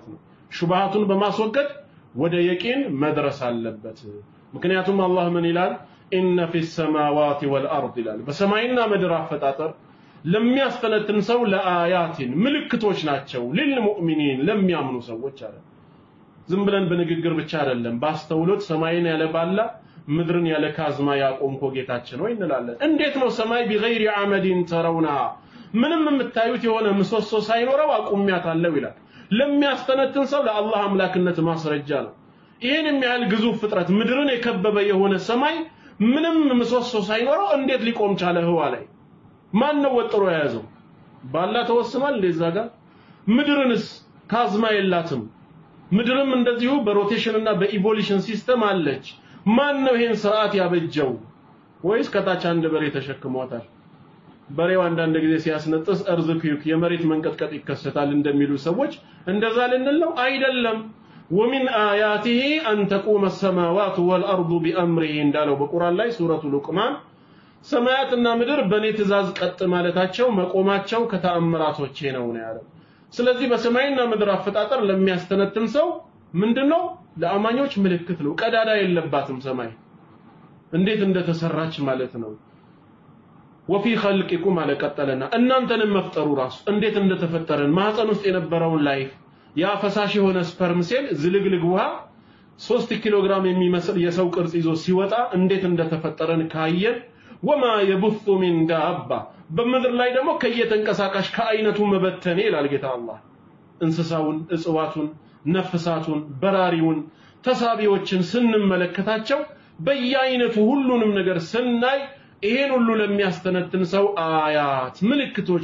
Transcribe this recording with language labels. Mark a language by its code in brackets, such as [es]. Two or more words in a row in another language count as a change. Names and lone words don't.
[am] ነው ሹብሃቱን በማስወገድ ወደ የቂን መድረስ አለበት ምክንያቱም አላህ ምን ይላል [ar] إن في السماوات والأرض [am] ይላል በሰማይና ምድር አፈጣጠር ለሚያስተነትን ሰው ለአያቲን ምልክቶች ናቸው ለልሙእሚኒን ለሚያምኑ ሰዎች አለ ዝም ብለን በንግግር ብቻ አይደለም ባስተውሎት ሰማይን ያለ ባላ ምድርን ያለ ካዝማ ያቆምኮ ጌታችን ነው እንላለን እንዴት ነው ሰማይ [ar] بغير عمد ترونها [am] ምንም የምታዩት የሆነ ምሰሶ ሳይኖረው አቁሚያታለው ይላል ለሚያስተነትን ሰው ለአላህ አምላክነት ማስረጃ ነው ይሄን የሚያህል ግዙፍ ፍጥረት ምድርን የከበበ የሆነ ሰማይ ምንም ምሰሶ ሳይኖረው እንዴት ሊቆም ቻለ ህዋ ላይ ማን ነው ወጥሮ ያዘው ባላ ተወስኗል ለዛ ጋር ምድርንስ ካዝማ የላትም ምድርም እንደዚሁ በሮቴሽን እና በኢቮሉሽን ሲስተም አለች ማን ነው ይሄን ስርዓት ያበጀው ወይስ ከታች አንድ በሬ ተሸክሟታል በሬው አንዳንድ ጊዜ ሲያስነጥስ እርዝኩክ የመሬት መንቀጥቀጥ ይከሰታል እንደሚሉ ሰዎች እንደዛ ልንለው አይደለም [ar] ومن آياته أن تقوم السماوات والأرض بأمره [am] እንዳለው በቁርአን ላይ ሱረቱ ሉቅማን ሰማያትና ምድር በኔ ትእዛዝ ቀጥ ማለታቸው መቆማቸው ከተአምራቶቼ ነው ያለው ስለዚህ በሰማይና ምድር አፈጣጠር ለሚያስተነትን ሰው ምንድነው ለአማኞች ምልክት ነው ቀዳዳ የለባትም ሰማይ እንዴት እንደተሰራች ማለት ነው [ar] وفي خلقكم على [am] ቀጠለና እናንተንም መፍጠሩ ራሱ እንዴት እንደተፈጠረን ማህፀን ውስጥ የነበረውን ላይፍ ያ ፈሳሽ የሆነ ስፐርም ሴል ዝልግልግ ውሃ 3 ኪሎ ግራም የሚመስል የሰው ቅርጽ ይዞ ሲወጣ እንዴት እንደተፈጠረን ካየን [ar] وما يبث من [am] دابة በምድር ላይ ደግሞ ከየተንቀሳቃሽ ከአይነቱ መበተኔ ይላል ጌታ አላህ እንስሳውን እጽዋቱን ነፍሳቱን በራሪውን ተሳቢዎችን ስንመለከታቸው በየአይነቱ ሁሉንም ነገር ስናይ ይሄን ሁሉ ለሚያስተነትን ሰው አያት ምልክቶች